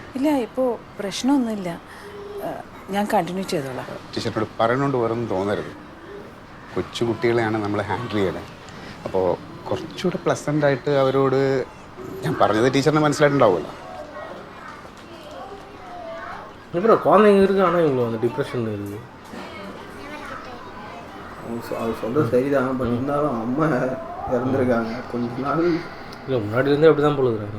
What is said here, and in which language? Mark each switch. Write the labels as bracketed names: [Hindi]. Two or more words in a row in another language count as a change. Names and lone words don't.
[Malayalam] ഇല്ല, ഇപ്പോൾ പ്രശ്നമൊന്നുമില്ല. ഞാൻ കണ്ടിന്യൂ ചെയ്തോളാം. ടീച്ചറിനോട് പറയണോണ്ട് വേറൊന്നും തോന്നരുത്. കൊച്ചു കുട്ടികളെയാണ് നമ്മൾ ഹാൻഡിൽ ചെയ്യണത്. അപ്പോൾ കുറച്ചുകൂടെ പ്ലസൻ്റായിട്ട് അവരോട് ഞാൻ പറഞ്ഞത് ടീച്ചറിന് മനസ്സിലായിട്ടുണ്ടാവുമല്ലോ. [Tamil] அப்புறம் குழந்தைங்க இருக்குது, ஆனால் இவங்களுக்கு அந்த டிப்ரெஷன் இருக்குது. அவர் சொல்கிறது சரிதான், பட் இருந்தாலும் அம்மா இறந்துருக்காங்க கொஞ்ச நாள். இல்லை முன்னாடிலேருந்தே அப்படி தான் போலுக்குறாங்க.